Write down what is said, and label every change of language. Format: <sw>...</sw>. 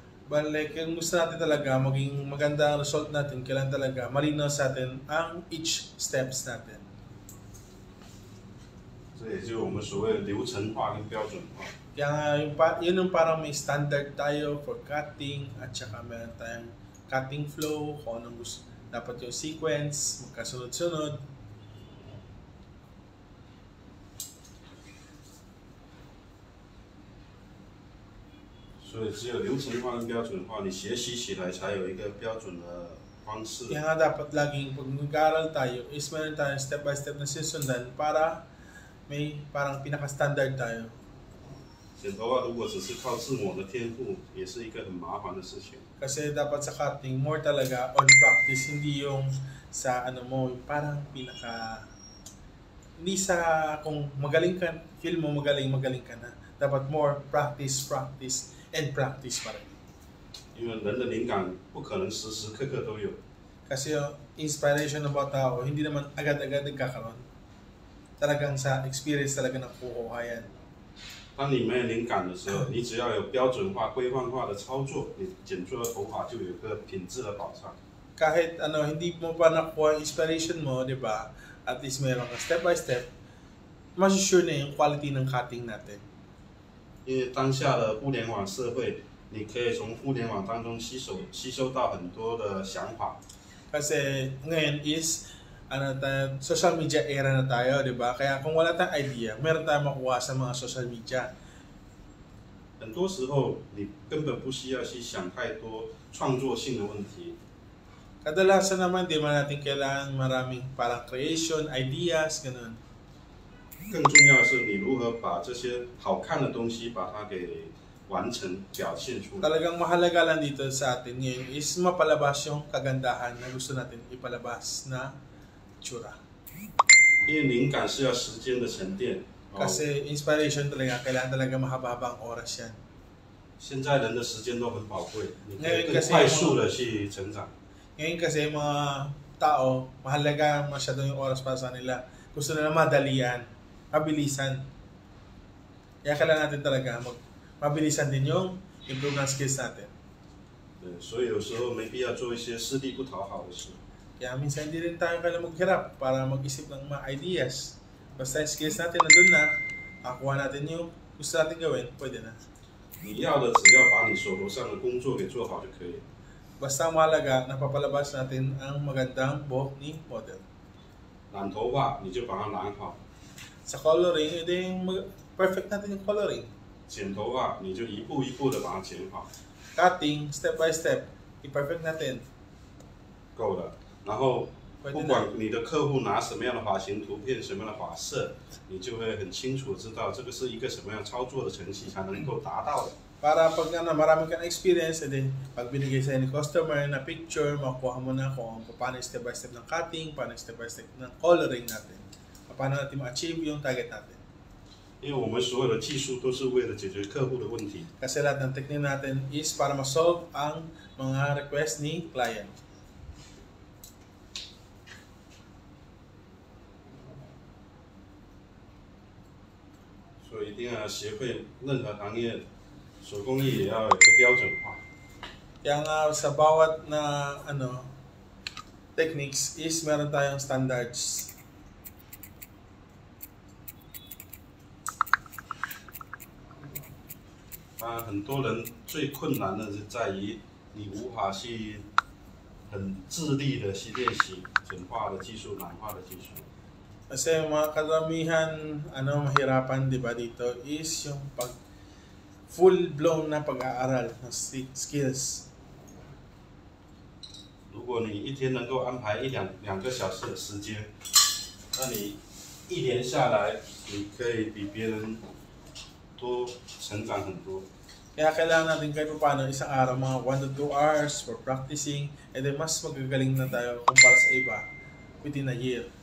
<en>But like,</en> <tl>kung gusto natin talaga maging maganda ang result natin, kailangan talaga malinaw sa atin ang each steps natin.</tl> <zh>这也就是我们所谓的流程化跟标准化。</zh> <tl>Kaya nga, yun yung parang may standard tayo for cutting at saka meron tayong cutting flow, kung anong gusto, dapat yung sequence, magkasunod-sunod.</tl> <zh>所以只有流程化跟标准化，你学习起来才有一个标准的方式。</zh> <tl>Kaya nga dapat laging pag nag-aaral tayo is meron tayong step by step na sisundan para may parang pinaka-standard tayo.</tl> <zh>剪头发如果只是靠自我的天赋，也是一个很麻烦的事情。</zh> <tl>Kasi dapat sa cutting, more talaga on practice, hindi yung sa ano mo, yung parang pinaka... Hindi sa kung magaling ka, feel mo magaling ka na. Dapat more practice, and practice pa rin.</tl> <zh>因为人的灵感不可能时时刻刻都有。</zh> <tl>Kasi yung inspiration ng mga tao, hindi naman agad-agad nagkakaroon. Talagang sa experience talaga nakukuha yan.</tl> <zh>当你没有灵感的时候，你只要有标准化、规范化的操作，你剪出的头发就有一个品质的保障。</zh> <tl>Kahit ano, hindi mo pa nakuha yung inspiration mo, di ba? At least meron ka step by step, masusure na yung quality ng cutting natin.</tl> <zh>因为当下的互联网社会，你可以从互联网当中吸收到很多的想法。</zh> <tl>Kasi ngayon is social media era na tayo, di ba? Kaya kung wala tayong idea, meron tayong makuha sa mga social media.</tl> <zh>很多时候你根本不需要去想太多创作性的问题。</zh> <tl>Kadalasan naman, di man natin kailangan maraming parang creation, ideas, ganun.</tl> <zh>更重要的是，你如何把这些好看的东西把它给完成、表现出来。</zh> <tl>Talagang mahalaga lang dito sa atin ngayon is mapalabas yung kagandahan na gusto natin ipalabas na tsura.</tl> <zh>因为灵感是要时间的沉淀。</zh> <tl>Kasi inspiration talaga, kailangan talaga mahaba-haba ang oras yan.</tl> <zh>现在人的时间都很宝贵，你可以</zh> <tl>Ngayon</tl> <zh>更</zh> <tl>kasi</tl> <zh>快速的去成长。</zh> <tl>Ngayon kasi mga tao, mahalaga masyado yung oras para sa nila. Gusto nila madalian, mabilisan. Kaya kailangan natin talaga mabilisan din yung improve ng skills natin.</tl> <zh>对，所以有时候没必要做一些吃力不讨好的事。</zh> <tl>Kaya minsan hindi rin tayo kailangan maghirap para mag-isip ng mga ideas. Basta yung skills natin nandun na, nakuha natin yung gusto natin gawin, pwede na.</tl> <zh>你要的只要把你手头上的工作给做好就可以了。</zh> <tl>Basta ang mahalaga, napapalabas natin ang magandang buhok ni model.</tl> <zh>染头发你就把它染好，</zh> <tl>Sa coloring, edi perfect natin yung coloring.</tl> <zh>剪头发你就一步一步的把它剪好，</zh> <tl>Cutting, step by step, i-perfect natin.</tl> <zh>够了。然后</zh> <tl>Pwede</tl> <zh>不管你的客户拿什么样的发型图片、什么样的发色，你就会很清楚知道这个是一个什么样操作的程序才能够达到的。</zh> <tl>Para pag marami kang experience, edi pag binigay sa'yo ni customer na picture, makuha mo na kung paano step by step ng cutting, paano step by step ng coloring natin. Paano natin ma-achieve yung target natin.</tl> <zh>因为我们所有的技术都是为了解决客户的问题。</zh> <tl>Kasi lahat ng technique natin is para ma-solve ang mga request ni client.</tl> <zh>所以一定要学会任何行业，手工艺也要有一个标准化。</zh> <tl>Kaya nga sa bawat na techniques is meron tayong standards.</tl> <zh>很多人最困难的是在于你无法去很自律的去练习简化的技术、染化的技术。</zh> <tl>Kasi mga karamihan, mahirapan, di ba, dito is yung full-blown na pag-aaral ng skills.</tl> <zh>如果你一天能够安排两个小时的时间，那你一年下来，你可以比别人多成长很多。</zh> <tl>Kaya kailangan natin kahit paano isang araw, mga 1 to 2 hours for practicing, and then mas magagaling na tayo kumpara sa iba within a year.</tl>